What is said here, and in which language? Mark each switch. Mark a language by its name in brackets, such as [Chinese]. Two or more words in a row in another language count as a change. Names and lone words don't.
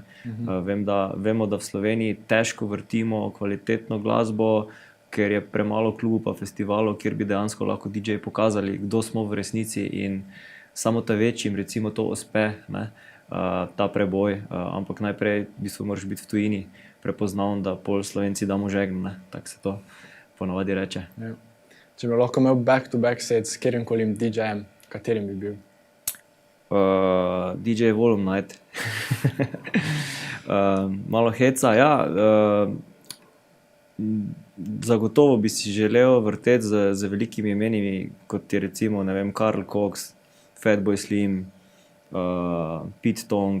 [Slovenian] Vemo, da v Sloveniji težko vrtimo kvalitetno glasbo, ker je premalo klubov pa festivalov, kjer bi dejansko lahko DJ pokazali, kdo smo v resnici, in samo ta večjim recimo to uspe, ne? Ta preboj, ampak najprej v bistvu moraš biti v tujini prepoznaven, da pol Slovenci damo žegn, ne? Tako se to ponavadi reče. Ja. Če bi lahko imel [English] back-to-back set [Slovenian] s kjerimkolim DJ-jem, katerim bi bil? DJ Volume Night. Malo heca, ja. Zagotovo bi si želel vrteti z velikimi imenimi, kot je recimo, ne vem, Karl Cox, Fatboy Slim, Pete Tong.